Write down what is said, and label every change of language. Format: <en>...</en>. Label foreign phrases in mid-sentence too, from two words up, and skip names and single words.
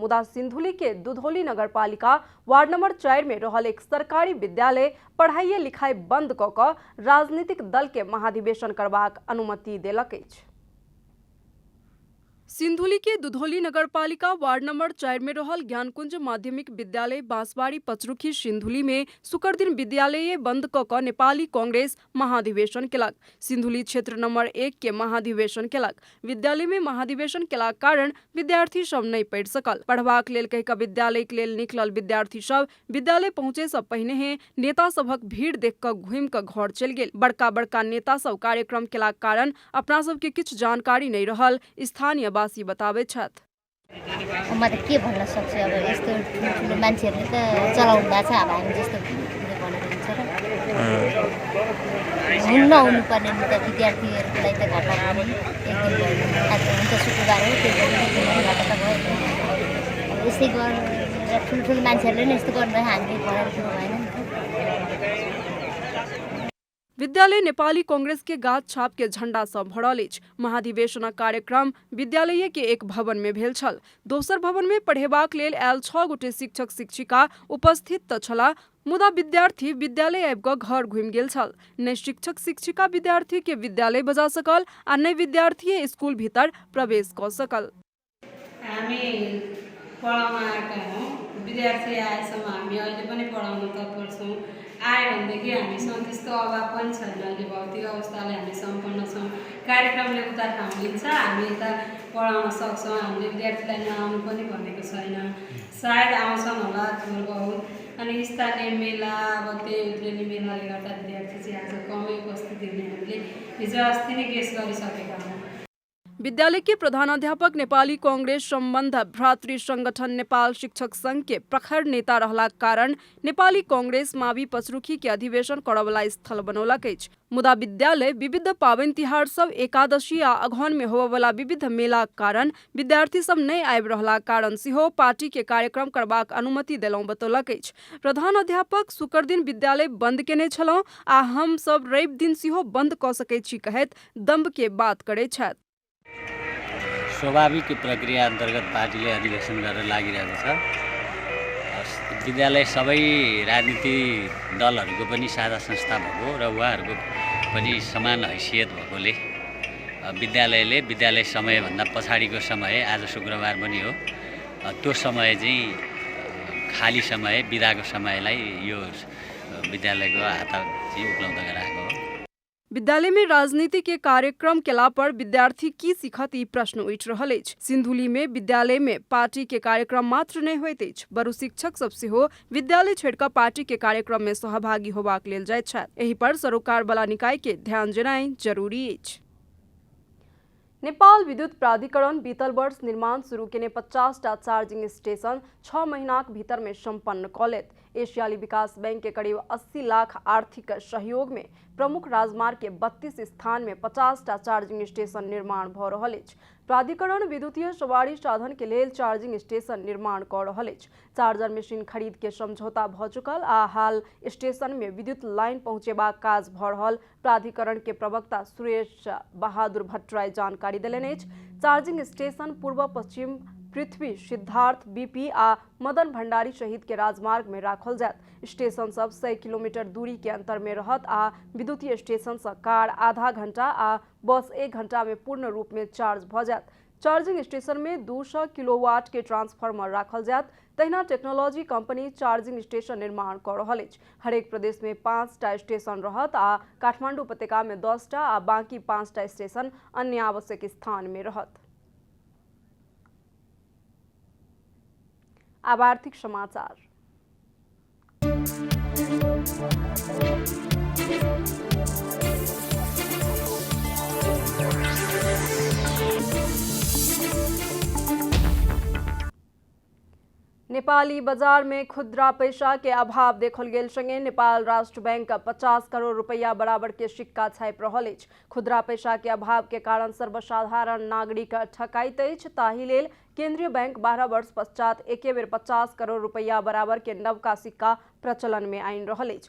<mai>मुदा सिन्धुली के दुधौली नगरपालिका वार्ड नंबर 4 में रहल एक सरकारी विद्यालय पढ़ाई लिखाई बंद क क राजनीतिक दल के महाधिवेशन करबाक अनुमति देलक अछि। सिन्धुली के दुधौली नगरपालिका वार्ड नंबर 4 में रहल ज्ञानकुंज माध्यमिक विद्यालय बांसबाड़ी पचरुखी सिन्धुली में शुक्र दिन विद्यालय बंद क नेपाली कांग्रेस महाधिवेशन केलक। सिन्धुली क्षेत्र नंबर 1 के महाधिवेशन केलक। विद्यालय में महाधिवेशन केला कारण विद्यार्थी सब नहीं पढ़ सकल। पढ़बाक लेल कहि विद्यालय के लेल निकलल विद्यार्थी सब विद्यालय पहुंचे से पहिने ही नेता सबक भीड़ देख क घुम क घर चल गेल। बड़का बड़का नेता सब कार्यक्रम केला कारण अपना सब के किछ जानकारी नहीं रहल स्थानीय वासी बतावे छथि।</mai> <ne>म त के भन्न सक्छु अब यस्तो ठुलो मान्छेहरूले त चलाउनु भएको छ अब हामी जस्तो भनेर हुन्छ र हुनु पर्ने नि त विद्यार्थीहरूलाई त घटना पनि एक दिन भयो आज हुन्छ शुक्रबार हो त्यो घटना त भयो यसै गरेर ठुल्ठुलो मान्छेहरूले नि यस्तो गर्नु हामीले भनेर कुरो भएन नि त।</ne> <mai>विद्यालय नेपाली कांग्रेस के गाछ छाप के झंडा से भरल अछि। महाधिवेशन कार्यक्रम विद्यालय के एक भवन में भेल छल। दोसर भवन में पढ़ेबाक लेल आयल 6 गोटे शिक्षक शिक्षिका उपस्थित त छला, मुदा विद्यार्थी विद्यालय आबि क घर घुमि गेल छल। नै शिक्षक शिक्षिका विद्यार्थी के विद्यालय बजा सकल आ नै विद्यार्थी स्कूल भीतर प्रवेश क सकल।</mai> <ne>हामी पढाउन आएका हौँ, विद्यार्थी आएसम्म हामी अहिले पनि पढाउन तत्पर छौँ। आयो भनेदेखि हामीसँग त्यस्तो अभाव पनि छैन। अहिले भौतिक अवस्थाले हामी सम्पन्न छौँ। कार्यक्रमले उता ठाउँ लिन्छ, हामी यता पढाउन सक्छौँ। हामीले विद्यार्थीलाई नआउनु पनि भनेको छैन। सायद आउँछन् होला थोर बहुत। अनि स्थानीय मेला अब त्यही उत्रेनी मेलाले गर्दा विद्यार्थी चाहिँ आज कमै उपस्थिति हुने हामीले हिजो अस्ति नै गेस गरिसकेका हौँ।</ne> <mai>विद्यालय के प्रधानाध्यापक नेपाली कांग्रेस सम्बन्ध भ्रातृ संगठन नेपाल शिक्षक संघ के प्रखर नेता रहला कारण नेपाली कांग्रेस मावि पचरुखी के अधिवेशन करवला स्थल बनौलक अछि। मुदा विद्यालय विविध पाबनि तिहार सब एकादशी आ अगहन में होबवला विविध मेला कारण विद्यार्थी सब नहीं आबि रहला कारण सेहो पार्टी के कार्यक्रम करबाक अनुमति देलौं बतौलक अछि। प्रधान अध्यापक शुक्र दिन विद्यालय बंद केने छलौं आ हम सब रवि दिन सेहो बंद क सकै छी कहैत दम्भ के बात करै छथि।</mai> <ne>स्वाभाविक प्रक्रिया अन्तर्गत पार्टीले अधिवेशन गरेर लागिरहेको छ। विद्यालय सबै राजनीति दलहरूको पनि साझा संस्था भएको र उहाँहरूको पनि समान हैसियत भएकोले विद्यालयले विद्यालय समयभन्दा पछाडिको समय आज शुक्रबार पनि हो, त्यो समय चाहिँ खाली समय बिदाको समयलाई यो विद्यालयको हात चाहिँ उपलब्ध गराएको हो।</ne> <mai>विद्यालय में राजनीति के कार्यक्रम केला पर विद्यार्थी की सीखत ई प्रश्न उठ रहल अछि। सिन्धुली में विद्यालय में पार्टी के कार्यक्रम मात्र नहीं होइत अछि, बरु शिक्षक सब सेहो विद्यालय छोड़ क पार्टी के कार्यक्रम में सहभागी होबाक लेल जाइत छथि। एहि पर सरोकार वाला निकाय के ध्यान देनाइ जरूरी अछि। नेपाल विद्युत प्राधिकरण बीतल वर्ष निर्माण शुरू केने 50टा</mai> <en>charging station</en> <mai>6 महीनाक भीतर में संपन्न क लेत। एशियाली विकास बैंक के करीब 80 लाख आर्थिक सहयोग में प्रमुख राजमार्ग के 32 स्थान में 50टा</mai> <en>charging station</en> <mai>निर्माण भ रहल अछि। प्राधिकरण विद्युतीय सवारी साधन के लेल</mai> <en>charging station</en> <mai>निर्माण क रहल अछि।</mai> <en>charger machine</en> <mai>खरीद के समझौता भ चुकल आ हाल स्टेशन में विद्युत लाइन पहुंचेबाक काज भ रहल प्राधिकरण के प्रवक्ता सुरेश बहादुर भट्टराई जानकारी देलनि अछि।</mai> <en>charging station</en> <mai>पूर्व पश्चिम पृथ्वी, सिद्धार्थ, बीपी आ मदन भंडारी सहित के राजमार्ग में राखल जायत। स्टेशन सब 100 किलोमीटर दूरी के अंतर में रहत आ विद्युतीय स्टेशन से कार आधा घंटा आ बस 1 घंटा में पूर्ण रूप में चार्ज भ जायत।</mai> <en>charging station</en> <mai>में 200 किलोवाट के ट्रांसफार्मर राखल जायत। तहिना टेक्नोलॉजी कंपनी</mai> <en>charging station</en> <mai>निर्माण क रहल अछि। हरेक प्रदेश में 5टा स्टेशन रहत आ काठमांडू उपत्यका में 10टा आ बाकी 5टा स्टेशन अन्य आवश्यक स्थान में रहत। अब आर्थिक समाचार। नेपाली बाजार में खुदरा पैसा के अभाव देखल गेल संगे नेपाल राष्ट्र बैंक 50 करोड़ रुपया बराबर के सिक्का छापि रहल अछि। खुदरा पैसा के अभाव के कारण सर्वसाधारण नागरिक ठकाइत अछि। ताहि लेल केंद्रीय बैंक 12 वर्ष पश्चात एके बेर 50 करोड़ रुपया बराबर के नवका सिक्का प्रचलन में आनि रहल अछि।</mai>